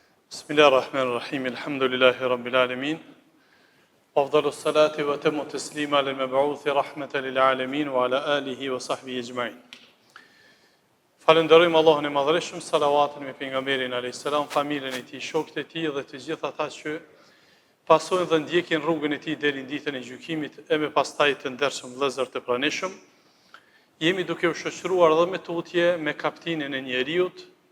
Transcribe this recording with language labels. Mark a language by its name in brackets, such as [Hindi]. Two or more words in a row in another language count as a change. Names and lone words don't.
[Arabic] بسم الله الرحمن الرحيم. الحمد لله رب العالمين. أفضل الصلاة وأتم التسليم للمبعوث رحمة للعالمين وعلى آله وصحبه أجمعين. [Albanian] Falenderojmë Allahun e Madhërisëm, salavatin me pejgamberin [Arabic] عليه السلام, [Albanian] familjen e tij, shokët e tij dhe të gjithë ata që pasojnë dhe ndjekin rrugën e tij deri në ditën e gjykimit e me pastaj të ndershëm vëllezër të pranishëm. Jemi duke u shoqëruar dhe me tutje me kaptinën e njeriut.